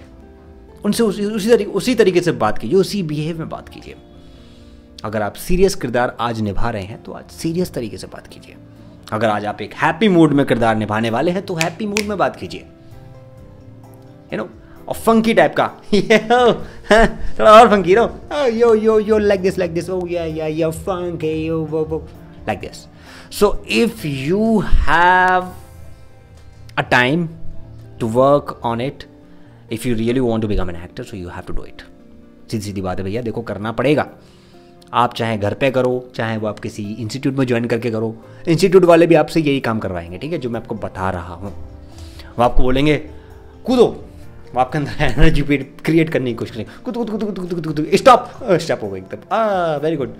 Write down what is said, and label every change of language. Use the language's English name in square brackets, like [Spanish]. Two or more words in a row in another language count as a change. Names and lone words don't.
[Hindi] उनसे उसी तरीके से बात कीजिए, उसी बिहेव में बात कीजिए। अगर आप सीरियस किरदार आज निभा रहे हैं तो आज सीरियस तरीके से बात कीजिए। अगर आज आप एक हैप्पी मूड में किरदार निभाने वाले हैं तो हैप्पी मूड में बात कीजिए, [English] you know. [Hindi] और [English] funky type [Hindi] का थोड़ा और फंकी नो, [English] yo yo yo like this, oh yeah funky yo wo like this. so if you have a time to work on it, if you really want to become an actor, so you have to do it. [Hindi] सीधी सीधी बात है भैया, देखो करना पड़ेगा। आप चाहे घर पे करो, चाहे वो आप किसी इंस्टीट्यूट में ज्वाइन करके करो, इंस्टीट्यूट वाले भी आपसे यही काम करवाएंगे, ठीक है, जो मैं आपको बता रहा हूँ। वो आपको बोलेंगे कूदो, वो आपके अंदर एनर्जी क्रिएट करने की कोशिश करेंगे, कूद कूद कूद कूद कूद कूद, स्टॉप हो गए एकदम, [English] very good.